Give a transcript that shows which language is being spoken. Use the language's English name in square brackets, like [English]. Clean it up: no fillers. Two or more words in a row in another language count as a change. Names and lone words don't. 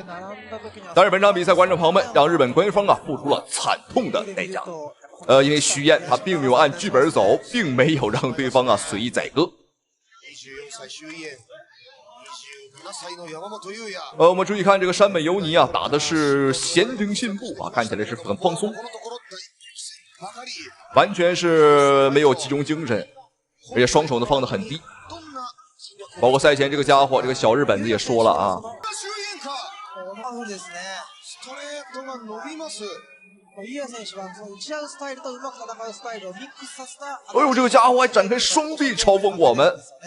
[Chinese] 但是本場比賽，觀眾朋友們讓日本官方付出了慘痛的代價。因為徐彥他並沒有按劇本走，並沒有讓對方隨意宰割。我們注意看這個山本由尼打的是閒庭信步看起來是很放鬆，完全是沒有集中精神，而且雙手呢放得很低。包括賽前這個家伙，這個小日本子也說了哎呦，這個家伙還展開雙臂嘲諷我們。